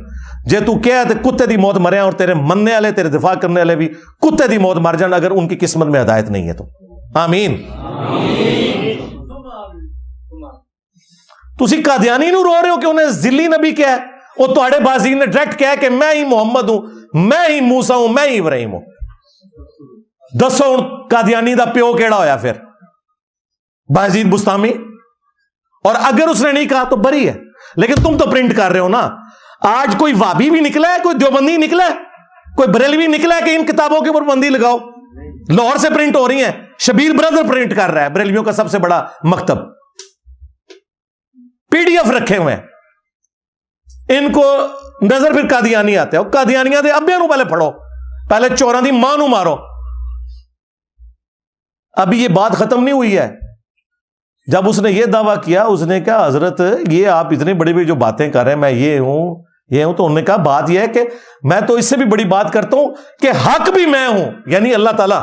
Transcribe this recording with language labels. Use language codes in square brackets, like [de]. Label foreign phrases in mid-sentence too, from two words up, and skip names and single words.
[pa] جے تو کیا تے کتے دی موت مرے، اور تیرے مننے والے، تیرے دفاع کرنے والے بھی کتے دی موت مر جان [ur] اگر ان کی قسمت میں ہدایت نہیں ہے تو۔ [ar] آمین۔ [pa] تسی قادیانی نو رو رہے ہو کہ انہیں ذلی نبی کیا ہے، وہ تواڈے بازی نے ڈائریکٹ کہا کہ [ur] میں ہی محمد ہوں، میں ہی موسیٰ ہوں، میں ہی ابراہیم ہوں۔ [pa] دسو ہن قادیانی دا پیو کیڑا ہویا پھر؟ بایزید بسطامی۔ [ur] اور اگر اس نے نہیں کہا تو بری ہے، لیکن تم تو پرنٹ کر رہے ہو نا۔ آج کوئی وابی بھی نکلا ہے، کوئی دیوبندی نکلا ہے، کوئی بریلوی نکلا ہے کہ ان کتابوں کے اوپر بندی لگاؤ؟ لاہور سے پرنٹ ہو رہی ہیں، شبیر بردر پرنٹ کر رہا ہے، بریلویوں کا سب سے بڑا مکتب، پی ڈی ایف رکھے ہوئے ہیں۔ ان کو نظر پھر قادیانی آتے ہیں، [pa] قادیانیاں دے ابے نو پہلے پڑھو، پہلے چوراں دی ماں نو مارو۔ [ur] ابھی یہ بات ختم نہیں ہوئی ہے۔ جب اس نے یہ دعویٰ کیا، اس نے کہا حضرت یہ آپ اتنی بڑی بڑی جو باتیں کر رہے ہیں، میں یہ ہوں یہ ہوں، تو انہوں نے کہا بات یہ ہے کہ میں تو اس سے بھی بڑی بات کرتا ہوں کہ حق بھی میں ہوں، یعنی اللہ تعالیٰ۔